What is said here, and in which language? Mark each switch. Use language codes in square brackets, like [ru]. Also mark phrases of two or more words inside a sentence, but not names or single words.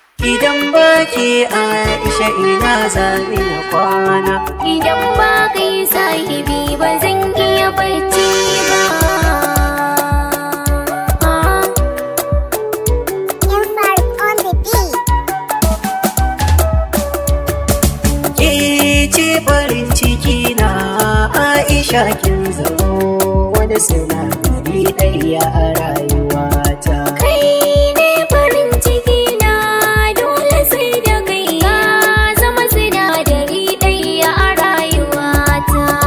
[ha] Idan ba ke Aisha ina za ni na kwana? Idan ba kai sahibi ba zan iya bacci ba. [en] Inside on the beat. [ha] Ke ce farin ciki na Aisha kin zamo wani sinadari ɗaya a rayuwata. Kai ne farin ciki na dole sai da kai ka zama sinadari ɗaya a rayuwata.